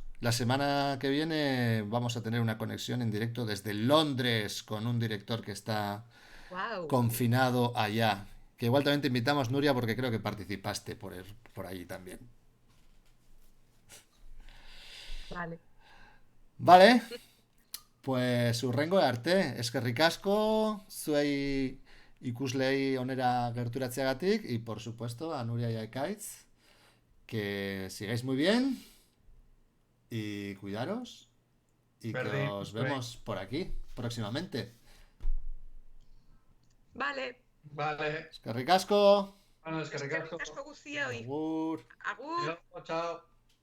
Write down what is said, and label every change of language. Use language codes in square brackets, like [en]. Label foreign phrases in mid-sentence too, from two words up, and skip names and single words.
[es] La semana que viene vamos a tener una conexión en directo desde Londres con un director que está Wow, confinado allá. Que igual también te invitamos, Nuria, porque creo que participaste por allí también. vale. Vale, pues [eu] urrengo arte, eskerrik asko, zuei ikuslei onera gerturatzeagatik [es] y por supuesto a Nuria y a Ekaitz, que sigáis muy bien y cuidaros y que [eu] Berdin, [es] os vemos por aquí próximamente. Vale. [eu] Eskerrik asko, [es] Bueno, es que [eu] Eskerrik Ricardo. asko guztioi. agur. Agur. [es] Chao.